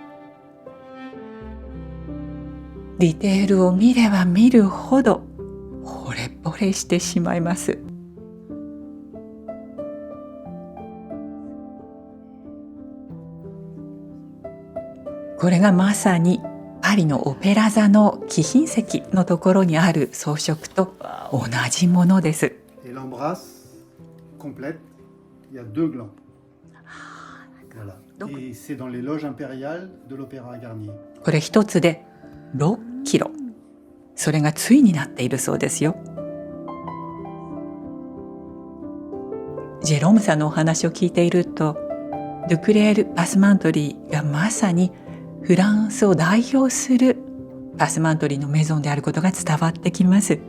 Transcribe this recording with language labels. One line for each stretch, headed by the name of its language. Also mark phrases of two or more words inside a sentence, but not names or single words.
Japanese: ディテールを見れば見るほど惚れ惚れしてしまいます。これがまさにパリのオペラ座の貴賓席のところにある装飾と同じものです。
French: Et l'embrasse complète, il y a 2 glands. Voilà. Et c'est dans les loges impériales de l'Opéra Garnier.
Japanese: これ一つで6キロ。それが対になっているそうですよ。ジェロームさんのお話を聞いていると、ドゥクレール・パスマントリーがまさにフランスを代表するパスマントリーのメゾンであることが伝わってきます。